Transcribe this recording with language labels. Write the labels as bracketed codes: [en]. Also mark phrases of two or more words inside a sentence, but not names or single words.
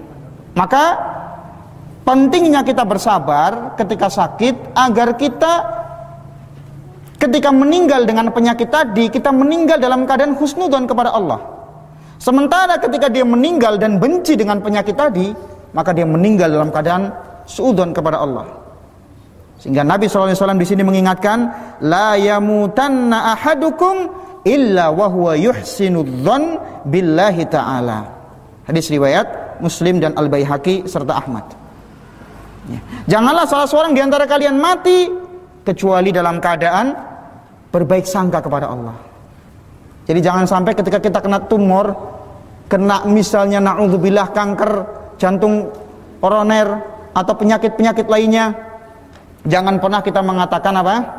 [id] Maka pentingnya kita bersabar ketika sakit agar kita ketika meninggal dengan penyakit tadi, kita meninggal dalam keadaan husnudzon kepada Allah. Sementara ketika dia meninggal dan benci dengan penyakit tadi, maka dia meninggal dalam keadaan suudzon kepada Allah. Sehingga Nabi SAW di sini mengingatkan, [ar] لا يموتن أحدكم إلا وهو يحسن الظن بالله تعالى. [id] Hadis riwayat Muslim dan Al-Baihaqi serta Ahmad. Ya. Janganlah salah seorang di antara kalian mati kecuali dalam keadaan berbaik sangka kepada Allah. Jadi jangan sampai ketika kita kena tumor, kena misalnya na'udzubillah kanker jantung koroner atau penyakit-penyakit lainnya, jangan pernah kita mengatakan apa?